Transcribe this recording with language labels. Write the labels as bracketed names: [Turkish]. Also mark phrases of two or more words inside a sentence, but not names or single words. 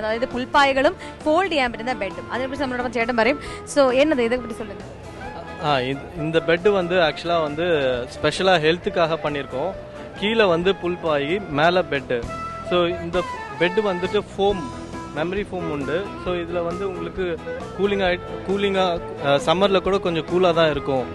[Malayalam] അതായത് പുൽപ്പായകളും ഫോൾഡ് ചെയ്യാൻ പറ്റുന്ന ബെഡും. അതിനെക്കുറിച്ച് നമ്മളോടൊപ്പം ചേട്ടൻ പറയും. [Tamil] ஸோ என்னது இதை பற்றி சொல்லுங்க. இந்த பெட்டு வந்து ஆக்சுவலாக வந்து ஸ்பெஷலாக ஹெல்த்துக்காக பண்ணியிருக்கோம். கீழே வந்து புல்பாயி, மேலே பெட்டு. ஸோ இந்த பெட்டு வந்துட்டு ஃபோம், [English] memory foam [Tamil] உண்டு. ஸோ இதில் வந்து உங்களுக்கு கூலிங்காக சம்மரில் கூட கொஞ்சம் கூலாக தான் இருக்கும்.